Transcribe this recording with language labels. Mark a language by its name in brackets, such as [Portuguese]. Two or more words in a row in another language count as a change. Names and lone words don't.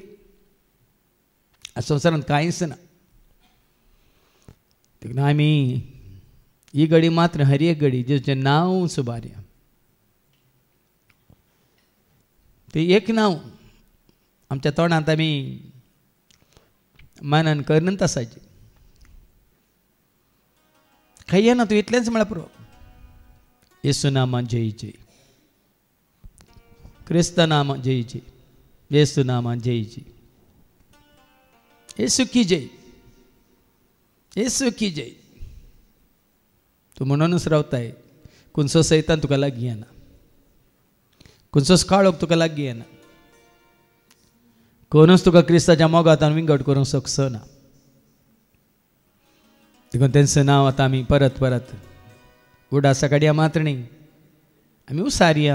[Konkani] ह्या संवसारांत कांयच ना. देखून आमी ही घडी मात्र हर एक घडी जेचें नांव सुबारया. तें एक नांव आमच्या तोंडांत आमी मानान करनच आसाची. खंय ना तूं इतलेंच म्हळ्यार पुरो. येसू नामा जय जय, क्रिस्त नामा जय जय, येसू नामा जय जय, [Hindi] येसू की जय, येसू की जय. [Konkani] तूं म्हणूनच रावताय. खंयचो सैतान तुका लागीं येना, खंयचोच काळोख तुका लागीं येना, कोणूच तुका क्रिस्ताच्या मोगातान विंगड करूंक शकचो ना. देखून तेंचं नांव आतां आमी परत परत उडासा काडया मात्र न्ही, आमी उसारया.